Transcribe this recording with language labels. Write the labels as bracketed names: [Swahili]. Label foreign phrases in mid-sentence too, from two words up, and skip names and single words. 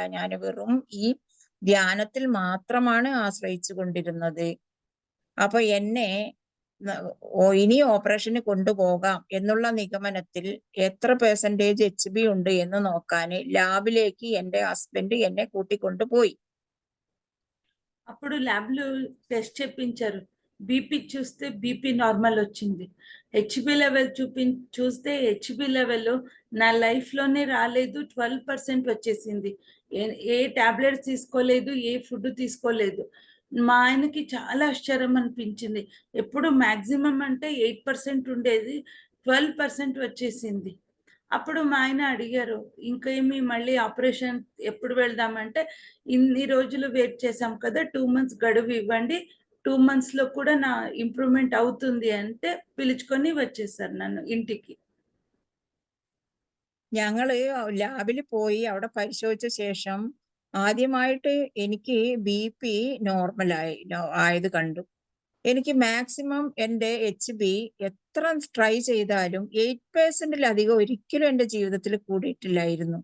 [Malayalam] ഞാൻ വെറും ഈ ധ്യാനത്തിൽ മാത്രമാണ് ആശ്രയിച്ചു കൊണ്ടിരുന്നത്. അപ്പൊ എന്നെ ഇനി ഓപ്പറേഷന് കൊണ്ടുപോകാം എന്നുള്ള നിഗമനത്തിൽ എത്ര പെർസെന്റേജ് HB ഉണ്ട് എന്ന് നോക്കാൻ ലാബിലേക്ക് എൻ്റെ హస్బెండ్ എന്നെ കൂട്ടിക്കൊണ്ടുപോയി. [Telugu] అప్పుడు ల్యాబ్ లో టెస్ట్ చేపించారు. బీపీ చూస్తే బీపీ నార్మల్ వచ్చింది. [English] HB level [Telugu] చూస్తే [English] HB level [Telugu] నా లైఫ్ లోనే రాలేదు. 12% వచ్చేసింది. ఏ టాబ్లెట్స్ తీసుకోలేదు, ఏ ఫుడ్ తీసుకోలేదు. మా ఆయనకి చాలా ఆశ్చర్యం అనిపించింది. ఎప్పుడు మాక్సిమం అంటే 8% ఉండేది, 12% వచ్చేసింది. అప్పుడు మా ఆయన అడిగారు, ఇంకేమి మళ్ళీ ఆపరేషన్ ఎప్పుడు వెళ్దామంటే, ఇన్ని రోజులు వెయిట్ చేశాం కదా, 2 months గడువు ఇవ్వండి, 2 months లో కూడా నా ఇంప్రూవ్మెంట్ అవుతుంది అంటే పిలుచుకొని వచ్చేసారు నన్ను ఇంటికి. [Malayalam] ഞങ്ങള് ലാബിൽ പോയി അവിടെ പരിശോധിച്ച ശേഷം ആദ്യമായിട്ട് എനിക്ക് BP ആയത് കണ്ടു. എനിക്ക് മാക്സിമം എൻ്റെ HB എത്ര ട്രൈ ചെയ്താലും 8%-ലധികം ഒരിക്കലും എൻ്റെ ജീവിതത്തിൽ കൂടിയിട്ടില്ലായിരുന്നു.